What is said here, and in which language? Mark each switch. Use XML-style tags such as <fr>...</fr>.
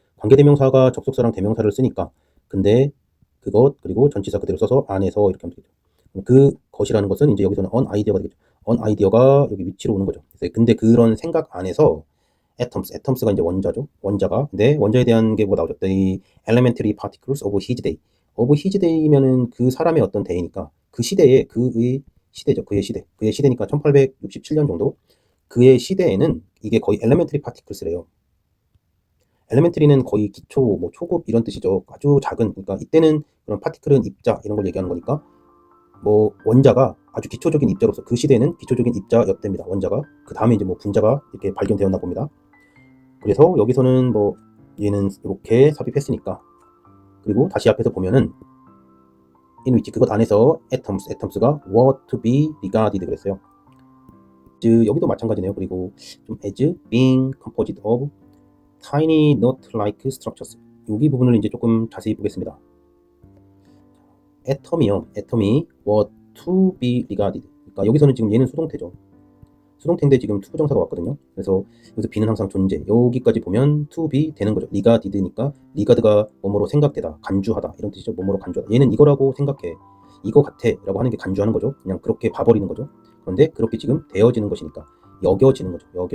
<ko>관계대명사가 접속사랑 대명사를 쓰니까 근데 그것 그리고 전치사 그대로 써서 안에서 이렇게 하면 되겠죠. 그 것이라는 것은 이제 여기서는 on idea가 되겠죠. on idea가 여기 위치로 오는 거죠. 근데 그런 생각 안에서 atoms가 이제 원자가 근데 원자에 대한 게 뭐 나오죠?</ko> <en>The elementary particles of his day.</en> <ko>of his day면은 그 사람의 어떤 데이니까 그 시대에 그의 시대죠. 그의 시대니까 1867년 정도 그의 시대에는 이게 거의 elementary particles 래요. 엘레멘터리는 거의 기초, 뭐 초급 이런 뜻이죠. 아주 작은, 그러니까 이때는 그런 파티클은 입자 이런 걸 얘기하는 거니까 뭐 원자가 아주 기초적인 입자로서 그 시대에는 기초적인 입자였답니다. 원자가 그 다음에 이제 뭐 분자가 이렇게 발견되었나 봅니다. 그래서 여기서는 뭐 얘는 이렇게 삽입했으니까 그리고 다시 앞에서 보면은 in which 그것 안에서 atoms가 were to be regarded 그랬어요. 여기도 마찬가지네요.</ko> <en>그리고 좀 as being composed of tiny nut-like structures.</en> <ko>여기 부분을 이제 조금 자세히 보겠습니다.</ko> <en>atom이 were to be regarded.</en> <ko>그러니까 여기서는 지금 얘는 수동태죠. 수동태인데 지금 to 부정사가 왔거든요. 그래서 여기서 be는 항상 존재. 여기까지 보면 to be 되는 거죠. regarded니까 regard가 뭐뭐로 생각되다, 간주하다 이런 뜻이죠. 뭐뭐로 간주하다. 얘는 이거라고 생각해. 이거 같아라고 하는 게 간주하는 거죠. 그냥 그렇게 봐버리는 거죠. 그런데 그렇게 지금 되어지는 것이니까 여겨지는 거죠.</ko>